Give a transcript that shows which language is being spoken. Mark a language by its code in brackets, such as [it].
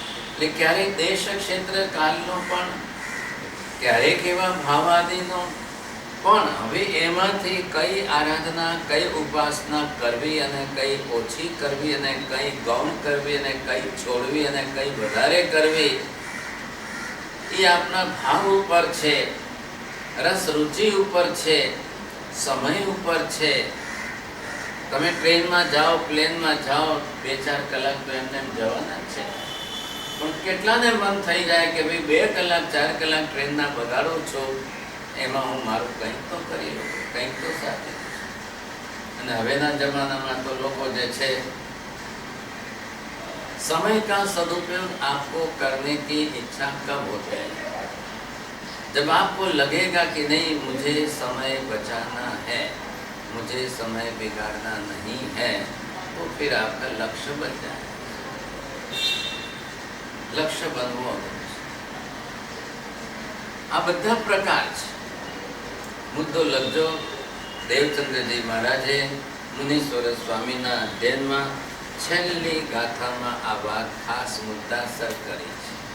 [gu] એટલે ક્યારેક દેશ ક્ષેત્ર કાલનો પણ, ક્યારેક એવા ભાવાદિનો પણ, હવે એમાંથી કઈ આરાધના, કઈ ઉપાસના કરવી અને કઈ ઓછી કરવી અને કઈ ગૌણ કરવી અને કઈ છોડવી અને કઈ વધારે કરવી, એ આપના ભાવ ઉપર છે, રસ રુચિ ઉપર છે, સમય ઉપર છે. તમે ટ્રેનમાં જાઓ, પ્લેનમાં જાઓ, 2-4 કલાક તો એમને એમ જવાના છે. પણ કેટલાને મન થઈ જાય કે ભાઈ 2 કલાક 4 કલાક ટ્રેનના બગાડું છું, એમાં હું મારું કંઈક તો કરી લઉં, કંઈક તો સાથે. અને હવેના જમાનામાં તો લોકો જે છે, [hi] समय का सदुपयोग आपको करने की इच्छा कब होती है? जब आपको लगेगा कि नहीं मुझे समय बचाना है, मुझे समय बिगाड़ना नहीं है, तो फिर आपका लक्ष्य बन जाए. [gu] लक्ष्य बनवो आ બધા પ્રકાર છે. મુદ્દો લખજો. દેવચંદ્રજી મહારાજે મુનીશ્વર સ્વામીના અધ્યયનમાં છેલ્લી ગાથામાં આ વાત ખાસ મુદ્દાસર કરી છે.